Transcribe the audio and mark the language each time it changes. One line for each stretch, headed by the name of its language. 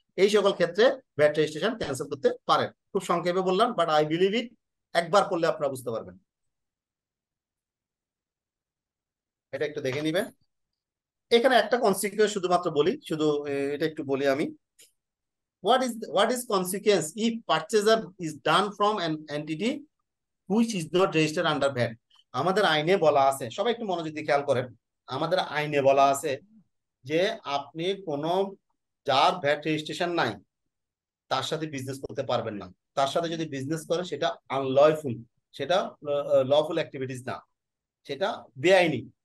Bangla: এই সকল ক্ষেত্রে ভ্যাট রেজিস্ট্রেশন ক্যান্সেল করতে পারেন। খুব সংক্ষেপে বললাম,
English: but I believe it,
Bangla: একবার করলে আপনারা বুঝতে পারবেন। এটা একটু দেখে নিবেন। এখানে একটা কনসিকুয়েন্স শুধুমাত্র বলি, শুধু এটা একটু বলি আমি।
English: What is consequence if purchaser is done from an entity which is not registered under VAT?
Bangla: আমাদের আইনে বলা আছে, সবাই একটু মনোযোগ দিয়ে খেয়াল করেন, আমাদের আইনে বলা আছে যে আপনি কোন যার ভ্যাট রেজিস্ট্রেশন নাই তার সাথে বিজনেস করতে পারবেন না। তার সাথে যদি বিজনেস করেন সেটা আনলয়ফুল, সেটা লফুল অ্যাক্টিভিটিস না, সেটা বেআইনি।